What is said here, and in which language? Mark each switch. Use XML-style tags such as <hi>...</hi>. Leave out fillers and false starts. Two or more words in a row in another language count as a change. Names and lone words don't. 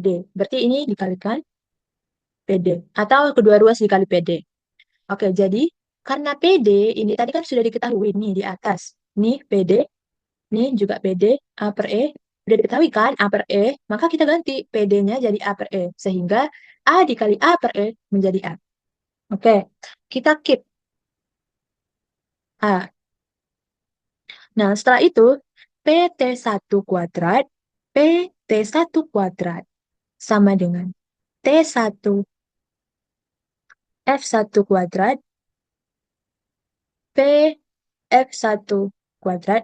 <id>Berarti ini dikalikan PD. Atau kedua ruas dikali PD. Oke, jadi karena PD ini tadi kan sudah diketahui nih di atas. Nih PD, nih juga PD, A per E. Sudah diketahui kan A per E, maka kita ganti PD-nya jadi A per E. Sehingga A dikali A per E menjadi A. Oke, kita keep A. Nah, setelah itu PT1 kuadrat, PT1 kuadrat sama dengan T1 F1 kuadrat, F1 kuadrat.</id>